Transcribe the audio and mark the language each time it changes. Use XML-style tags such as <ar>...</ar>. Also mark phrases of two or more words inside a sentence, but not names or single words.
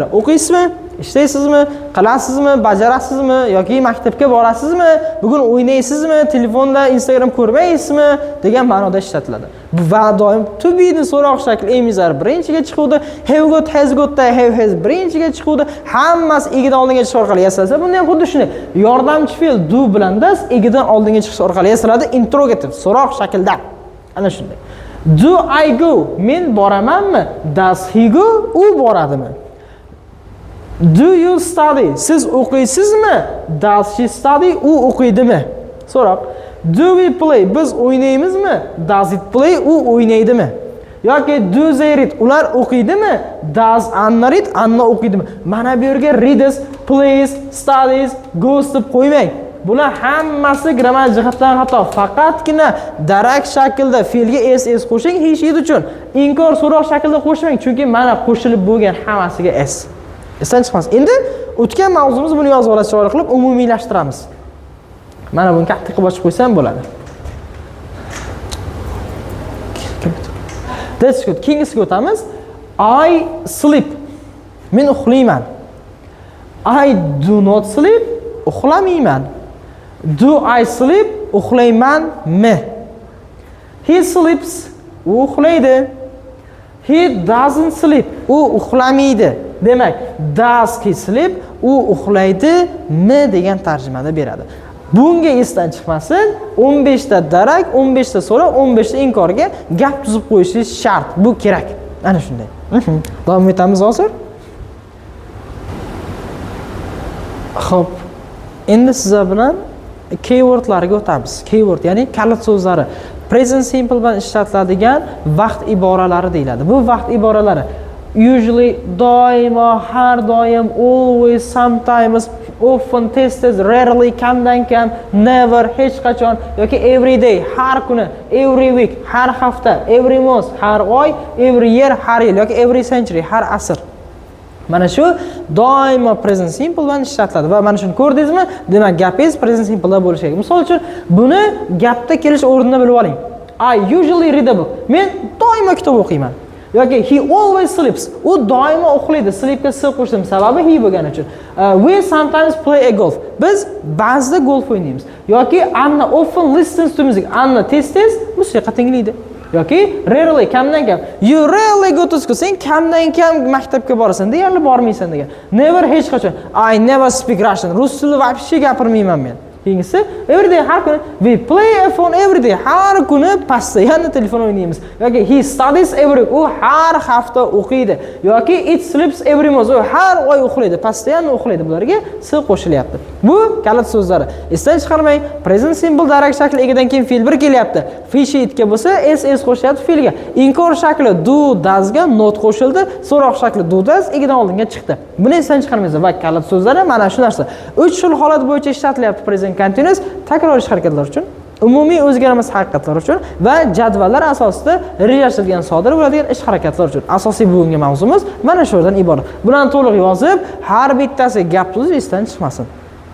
<uz>O'qiysizmi? Ishlaysizmi? Qilasizmi? Bajarasizmi? Yoki maktabga borasizmi? Bugun o'ynaysizmi? Telefonda Instagram ko'rmaysizmi? degan ma'noda ishlatiladi. Bu va doim</uz> <en>to be</en> <uz>ni so'roq shakli emizar birinchiga chiquvdi.</uz> <en>Have got, has got da have has</en> <uz>birinchiga chiquvdi. Hammasi egidan oldinga chiqish orqali yasalsa, bunda ham xuddi shunday. Yordamchi fe'l do bilan das egidan oldinga chiqish orqali yasaladi. Interrogativ so'roq shaklda. Ana shunday.</uz> <en>Do I go?</en> <uz>Men boramanmi?</uz> <en>Does he go?</en> <uz>U boradimi?</uz> <en>Do you study?</en> <uz>Siz o'qiysizmi?</uz> <en>Does she study?</en> <uz>U o'qiydimi? So'roq.</uz> <en>Do we play?</en> <uz>Biz o'ynaymizmi?</uz> <en>Does it play?</en> <uz>U o'ynaydimi?</uz> <en>Yoki do they read?</en> <uz>Ular o'qiydimi?</uz> <en>Does Anna read?</en> <uz>Anna o'qiydimi? Mana bu yerga</uz> <en>reads, plays, studies, goes</en> <uz>deb qo'ymang. Bular hammasi grammar jihatdan xato. Faqatgina darak shaklda fe'lga s qo'shing</uz> <en>he, she</en> <uz>uchun. Inkor so'roq shaklda qo'shmang, chunki mana qo'shilib bo'lgan hammasiga s. Esdan chiqmas. Endi o'tgan mavzumiz buni yozib olasiz chiroyli qilib umumiylashtiramiz. Mana buni katta qilib ochib qo'ysam bo'ladi.</uz> <en>That's good.</en> <uz>Keyingisiga o'tamiz.</uz> <en>I sleep.</en> <uz>Men uxlayman.</uz> <en>I do not sleep. Uxlamayman. Do I sleep? Uxlaymanmi? He sleeps.</en> <uz>U uxlaydi.</uz> <en>He doesn't sleep.</en> <uz>U uxlamaydi. Demak,</uz> <en>does he sleep?</en> <uz>U uxlaydimi degan tarjimada beradi. Bunga esdan chiqmasin, 15 ta darak, 15 ta so'roq, 15 ta inkorga gap tuzib qo'yishingiz shart. Bu kerak. Ana shunday. Davom etamiz hozir. Xo'p. Endi sizlar bilan keywordlarga o'tamiz. Keyword ya'ni kalit so'zlari.</uz> <en>Present simple</en> <uz>bilan ishlatiladigan vaqt iboralari deyiladi. Bu vaqt iboralari usually, doimo, har doim,</uz> <en>always, sometimes, often,</en> <uz>tez, rarely, kamdan kam, never, hech qachon yoki</uz> <en>every day,</en> <uz>har kuni,</uz> <en>every week,</en> <uz>har hafta,</uz> <en>every month,</en> <uz>har oy,</uz> <en>every year,</en> <uz>har yil yoki</uz> <en>every century,</en> <uz>har asr. Mana shu doimo</uz> <en>present simple</en> <uz>bilan ishlatiladi va mana shuni ko'rdingizmi? Demak, gapingiz</uz> <en>present simple</en> <uz>da bo'lishi kerak. Misol uchun, buni gapda kelish o'rnida bilib oling.</uz> <en>I usually read a book.</en> <uz>Men doimo kitob o'qiyman.</uz> <en>Yoki he always sleeps.</en> <uz>U doimo uxlaydi. Sleepga s qo'shdim, sababi he bo'lgani uchun.</uz> <en>We sometimes play a golf.</en> <uz>Biz ba'zida golf o'ynaymiz.</uz> <en>Yoki Anna often listens to music.</en> <uz>Anna tez-tez musiqa tinglaydi. Yoki rarely, kamdan kam.</uz> <en>You rarely go to school.</en> <uz>Sen kamdan kam maktabga borasan, deyarli bormaysan degan. Never, hech qachon.</uz> <en>I never speak Russian.</en> <uz>Rus tilini vaqti gapirmayman men.</uz> <en>keyingisi every day</en> <uz>har kuni</uz> <en>we play a phone every day.</en> <uz>Har kuni постоянно telefon o'ynaymiz.</uz> <en>Yoki he studies every week.</en> <uz>U har hafta o'qiydi.</uz> <en>Yoki it sleeps every month.</en> <uz>U har oy uxlaydi. Постоянно uxlaydi. Bularga s qo'shilyapti. Bu kalit so'zlari. Esdan chiqarmang.</uz> <en>Present simple</en> <uz>darak shakli egidan keyin fe'l bir kelyapti. Fish itga bo'lsa s qo'shyapti fe'lga. Inkor shakli</uz> <en>do does</en> <uz>ga not qo'shildi. So'roq shakli</uz> <en>do does</en> <uz>egidan oldinga chiqdi. Buni esdan chiqarmaysiz. Va kalit so'zlari mana shu narsa. 3 xil holat bo'yicha ishlatilyapti</uz> <en>present continuous</en> <uz>takror ish harakatlar uchun, umumiy o'zgarmas haqiqatlar uchun va jadvallar asosida rejalashtirilgan sodir bo'ladigan ish harakatlar uchun. Asosiy bugungi mavzumiz mana shulardan iborat. Bularni to'liq yozib, har bittasi gap so'z esdan chiqmasin.</uz>